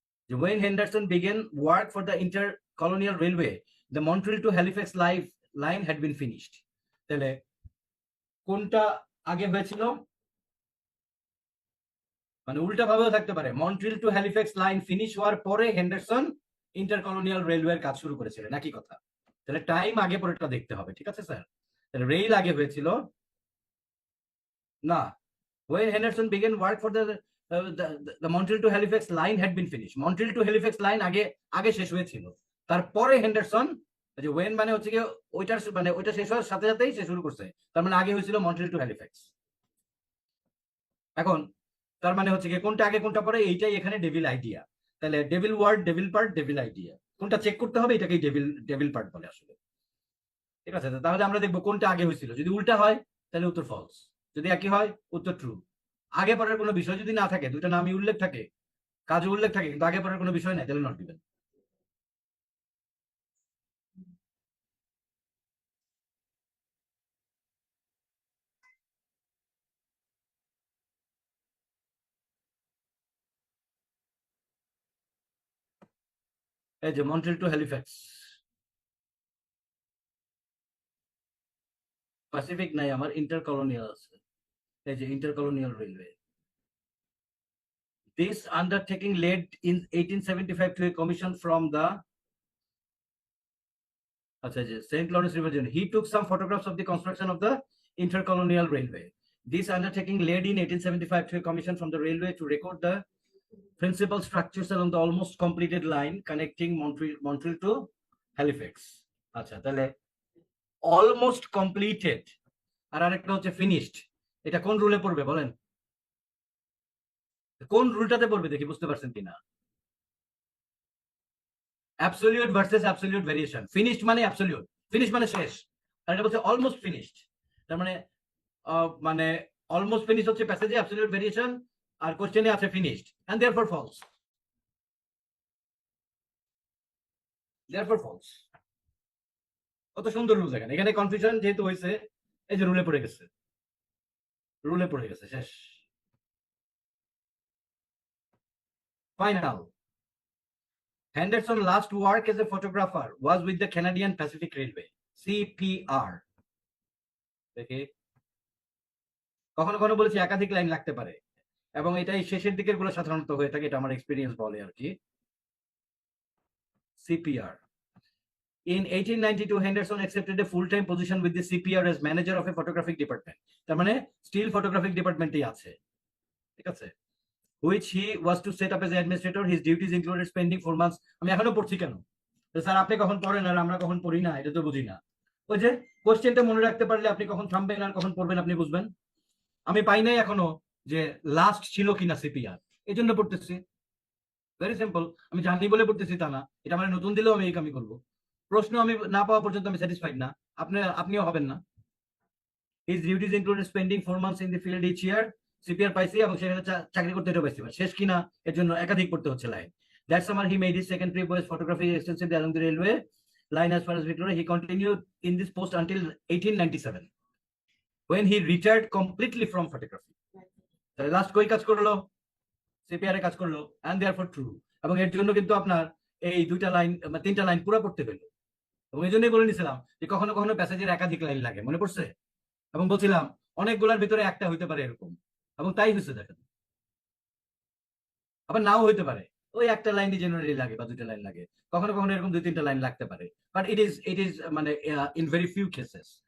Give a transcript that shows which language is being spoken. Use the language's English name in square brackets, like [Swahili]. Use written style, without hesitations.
[English] যে Wayne Henderson began work for the intercolonial railway, the Montreal to Halifax line had been finished. [Bangla] তাহলে কোনটা আগে হয়েছিল? মানে উল্টা ভাবেও থাকতে পারে, Montreal two Halifax line finish হওয়ার পরে হেন্ডারসন ইন্টারকলোনিয়াল রেলওয়ের কাজ শুরু করেছিলেন, একই কথা। তাহলে টাইম আগে পরেটা দেখতে হবে, ঠিক আছে স্যার। তাহলে রেল আগে হয়েছিল না, [English] when Henderson began work for the Montreal to Halifax line had been finished. [Bangla] Montreal to Halifax line আগে আগে শেষ হয়েছিল, তারপরে হেন্ডারসন, যে ওয়েন মানে হচ্ছে কি ওইটার মানে ওইটা শেষ হওয়ার সাথে সাথেই সে শুরু করছে, তার মানে আগে হয়েছিল মন্ট্রিল টু হ্যালিফ্যাক্স। এখন তার মানে হচ্ছে কি কোনটা আগে কোনটা পরে, এইটাই এখানে ডেভিল আইডিয়া। তাহলে devil word, devil part, devil idea, কোনটা চেক করতে হবে, এটাকেই ডেভিল ডেভিল পার্ট বলে আসলে, ঠিক আছে। তাহলে আমরা দেখবো কোনটা আগে হয়েছিল, যদি উল্টা হয় তাহলে উত্তর ফলস, যদি একই হয় উত্তর ট্রু। আগে পরের কোনো বিষয় যদি না থাকে, দুইটা নামই উল্লেখ থাকে, কাজে উল্লেখ থাকে, কিন্তু আগে পরের কোনো বিষয় নাই, তাহলে নট দিবেন। এই যে মন্ট্রিল টু হ্যালিফ্যাক্স, প্যাসিফিক নাই আমার, ইন্টার কলোনিয়াল আছে। [English] এই যে intercolonial railway, this undertaking led in 1875 to a commission from the St. Lawrence River Journey. He took some photographs of the construction of the intercolonial railway. This undertaking led in 1875 to a commission from the railway to record the principal structures along the almost completed line connecting Montreal to Halifax. [Bangla] আচ্ছা তাহলে almost completed আর আরেকটা হচ্ছে finished, এটা কোন রুলে পড়বে বলেন? কোন রুলটাতে পড়বে দেখি, বুঝতে পারছেন কিনা? Absolute versus absolute variation. Finished মানে অ্যাবসলিউট, ফিনিশ মানে শেষ, আর এটা বলছে অলমোস্ট ফিনিশড। তার মানে মানে অলমোস্ট ফিনিশ হচ্ছে প্যাসেজে অ্যাবসলিউট ভেরিয়েশন, আর কোশ্চেনে আছে finished, [English] And therefore falls, therefore falls. [Bangla] কত সুন্দর রুল দেখেন, এখানে কনফিউশন যেহেতু হয়েছে, এই যে রুলে পড়ে গেছে, রুলে পড়ে গেছে, শেষ, final. [English] Henderson's last work as a photographer was with the Canadian Pacific Railway, CPR. [Bangla] দেখি, কখনো কখনো বলেছি একাধিক লাইন লাগতে পারে, এবং এটাই শেষের দিকের গুলো সাধারণত হয়ে থাকে, এটা আমার এক্সপিরিয়েন্স বলে আর কি। [English] CPR. In 1892, Henderson accepted a full-time position with the CPR as manager of a photographic department. [Bangla] তার মানে স্টিল ফটোগ্রাফিক ডিপার্টমেন্টই আছে, ঠিক আছে, [English] which he was to set up as an administrator. His duties included spending 4 months. [Bangla] আমি এখনো পড়ছি কেন? তো স্যার আপনি কখন পড়েন আর আমরা কখন পড়ি না, এটা তো বুঝি না। ওই যে কোশ্চেনটা মনে রাখতে পারলে আপনি কখন থামবেন আর কখন পড়বেন আপনি বুঝবেন। আমি পাই নাই এখনো যে লাস্ট ছিল কিনা CPR, এই জন্য পড়তেছি। ভেরি সিম্পল, আমি জানি বলে পড়তেছি তা না, এটা আমার নতুন দিলেও আমি এই কামই করবো। প্রশ্ন আমি না পাওয়া পর্যন্ত আমি স্যাটিসফাইড না, আপনিও হবেন না। [English] His duties included spending 4 months in the field each year. [Bangla] CPR পাইছি এবং সেখানে চাকরি করতে এটা পাইছি, শেষ কিনা এর জন্য একাধিক পড়তে হচ্ছে line. [English] That summer he made his second trip was photography extensively along the railway line as far as Victoria. He continued in this post until 1897 when he retired completely from photography. [Bangla] তাহলে last কই কাজ করলো? CPR এ কাজ করলো, [English] and therefore true। [Bangla] এবং এর জন্য কিন্তু আপনার এই দুইটা লাইন বা তিনটা লাইন পুরো পড়তে হলো, এবং এই জন্যই বলে নিছিলাম যে কখনো কখনো প্যাসেজের একাধিক লাইন লাগে, মনে পড়ছে? এবং বলছিলাম অনেকগুলার ভিতরে একটা হইতে পারে এরকম, এবং তাই হয়েছে দেখেন। আবার নাও হইতে পারে, ওই একটা লাইনই জেনারেলি লাগে বা দুইটা লাইন লাগে, কখনো কখনো এরকম 2-3টা লাইন লাগতে পারে, বাট ইট ইজ মানে [English] In very few cases.